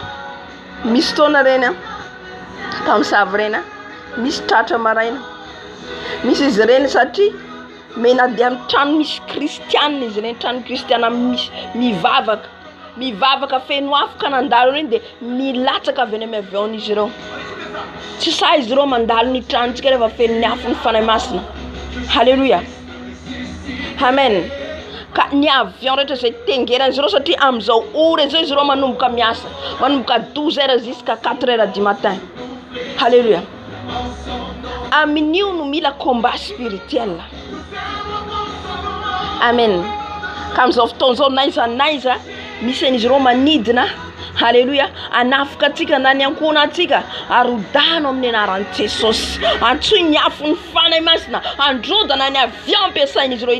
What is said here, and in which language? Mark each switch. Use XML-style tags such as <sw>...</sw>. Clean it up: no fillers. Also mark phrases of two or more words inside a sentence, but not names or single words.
<mg>misy taona reny mpamosavy reny misy tratra maraina misy izy reny satria menady amin'ny trano misy kristianina izy reny trano kristiana misy mivavaka feno afo ka nandalo reny dia milatsaka avy eny amin'ny avion izy ireo tsy sa izy ireo mandalo ny tranontsika rehefa feno ny afo ny fanahy masina. Halleluja. Amen. Ka ny avion rehetra izay tengeran'izy ireo satria amin'izao ora izao izy ireo manomboka miasa manomboka</mg> <fr>12 heures jusqu'à 4 heures du matin.</fr> <mg>Halleluja. Amin'io no mila</mg> <fr>combat spirituel.</fr> <mg>Amen. Ka amin'izao fotoan'izao naiza misy an'izy ireo manidina. Halleluja. Anafika atsika na ny ankona atsika arodano amin'ny anaran'i Jesosy antsoy ny afo ny fanahy masina androdana ny avion ampiasain'izy ireo.</mg>